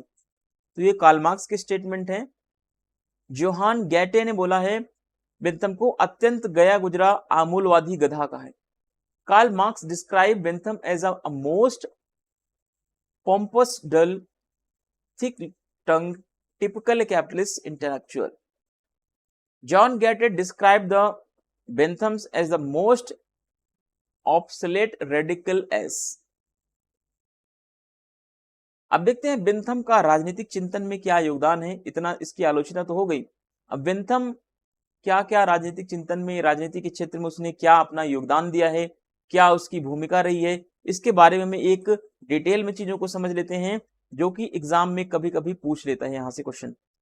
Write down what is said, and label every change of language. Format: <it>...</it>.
<hi>तो ये Karl Marx के स्टेटमेंट है। जोहान गैटे ने बोला है बेंथम को अत्यंत गया गुजरा आमूलवादी गधा कहा है।</hi> <en>Karl Marx describe Bentham as a most pompous, dull, thick tongue, typical capitalist intellectual. John Gate described the Benthams as the most obsolete radical as.</en> <hi>अब देखते हैं बेंथम का राजनीतिक चिंतन में क्या योगदान है। इतना इसकी आलोचना तो हो गई, अब बेंथम क्या क्या राजनीतिक चिंतन में, राजनीति के क्षेत्र में उसने क्या अपना योगदान दिया है, क्या उसकी भूमिका रही है, इसके बारे में एक डिटेल में चीजों को समझ लेते हैं, जो कि एग्जाम में कभी कभी पूछ लेता है यहां से क्वेश्चन।</hi>